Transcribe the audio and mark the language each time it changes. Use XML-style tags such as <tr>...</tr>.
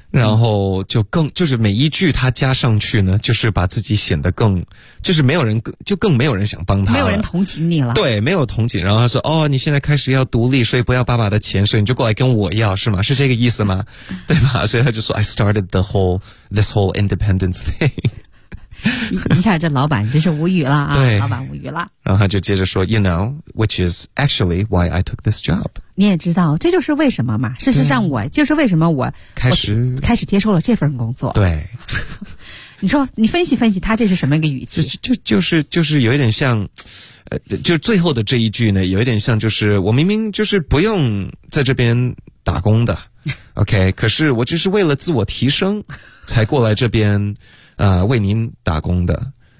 <zh>然后就更就是每一句他加上去呢，就是把自己显得更就是没有人就更没有人想帮他了，没有人同情你了，对，没有同情，然后他说哦，你现在开始要独立，所以不要爸爸的钱，所以你就过来跟我要是吗？是这个意思吗？对吧？所以他就说</zh> <en>I started this whole independence thing。</en> <zh>一下这老板真是无语了啊，对，老板无语了。然后他就接着说</zh> <en>You know, which is actually why I took this job.</en> <zh>你也知道这就是为什么嘛，事实上我就是为什么我开始接受了这份工作。对。你说你分析分析他这是什么一个语气，就是有一点像就最后的这一句呢，有一点像就是我明明就是不用在这边打工的OK, 可是我就是为了自我提升才过来这边为您打工的。</zh>